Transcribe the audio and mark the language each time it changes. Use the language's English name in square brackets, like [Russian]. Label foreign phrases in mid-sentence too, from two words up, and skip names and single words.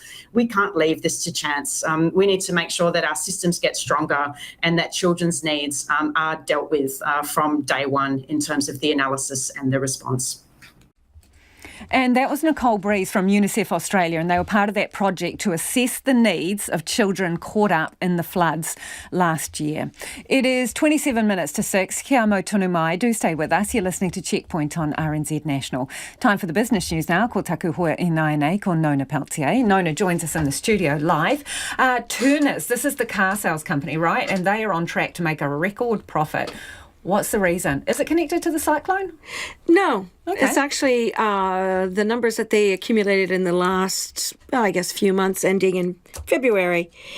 [English] We can't leave this to chance. We need to make sure that our systems get stronger and that children's needs are dealt with from day one in terms of the analysis and the response. And that was Nicole Breeze from UNICEF Australia, and they were part of that project to assess the needs of children caught up in the floods last year. It is 27 minutes to 6. [Māori] Kia mau tonu mai. [English] Do stay with us. You're listening to Checkpoint on RNZ National. Time for the business news now. [Māori] Ko taku hoa I nei ko Nona Peltier. [English] Nona joins us in the studio live. Turners, this is the car sales company, right? And they are on track to make a record profit. What's the reason? Is it connected to the cyclone? No. Okay. It's actually the numbers that they accumulated in the last, few months ending in February.